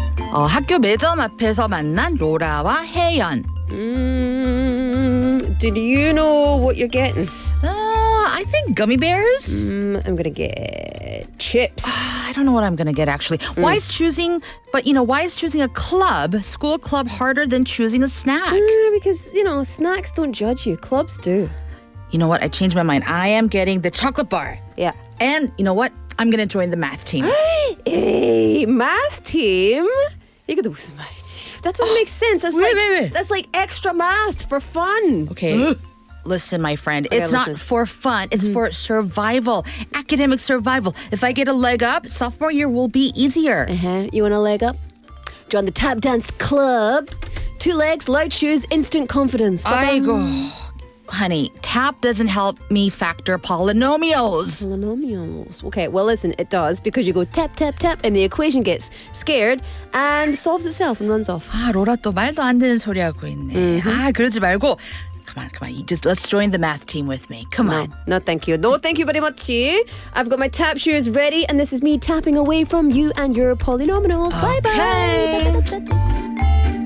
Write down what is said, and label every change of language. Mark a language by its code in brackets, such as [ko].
[ko] 학교 매점 앞에서 만난 로라와 혜연. [en] Did you know what you're getting? I think gummy bears. I'm going to get chips. I don't know what I'm going to get actually. Why is choosing a club, school club, harder than choosing a snack? Because, snacks don't judge you. Clubs do. You know what? I changed my mind. I am getting the chocolate bar. Yeah. And you know what? I'm going to join the math team. Hey, math team? [ko] 이것도 무슨 말이지? [en] That doesn't make sense. That's like extra math for fun. Okay. Listen, my friend, it's not for fun. It's for survival, academic survival. If I get a leg up, sophomore year will be easier. You want a leg up? Join the tap dance club. 2 legs, light shoes, instant confidence. [ko] 아이고, [en] honey, tap doesn't help me factor polynomials. Polynomials. Okay, well, listen, it does because you go tap, tap, tap, and the equation gets scared and solves itself and runs off. [ko] 로라 또 말도 안 되는 소리 하고 있네. 그러지 말고. [en] Come on. Let's join the math team with me. Come on. No, thank you. No, thank you very much. I've got my tap shoes ready, and this is me tapping away from you and your polynomials. Okay. Bye-bye.